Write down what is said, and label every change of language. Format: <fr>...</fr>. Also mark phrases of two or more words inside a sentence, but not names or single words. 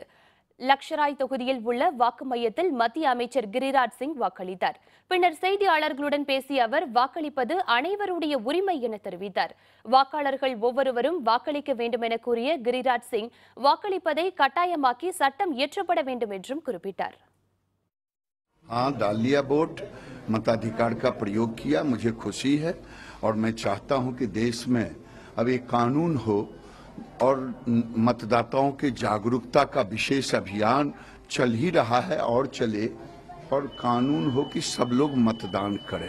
<ta>லக்ஷராய் தொகுதியில் உள்ள வாக்கு மையத்தில் மத்திய அமைச்சர் கிரிராஜ் சிங் வாக்களித்தார். பின்னர் செய்தியாளர்களுடன் பேசிய அவர் வாக்களிப்பது அனைவருடைய உரிமை என தெரிவித்தார். வாக்காளர்கள் ஒவ்வொருவரும் வாக்களிக்க வேண்டும் என கூறிய கிரிராஜ் சிங் வாக்களிப்பதை கட்டாயமாக்கி சட்டம் இயற்றப்பட வேண்டும் என்றும் குறிப்பிட்டார்.</ta> <hi>दालिया वोट मताधिकार का प्रयोग किया, मुझे खुशी है और मैं चाहता हूं कि देश में अब एक कानून हो और मतदाताओं के जागरूकता का विशेष अभियान चल ही रहा है और चले और कानून हो कि सब लोग मतदान करें।</hi>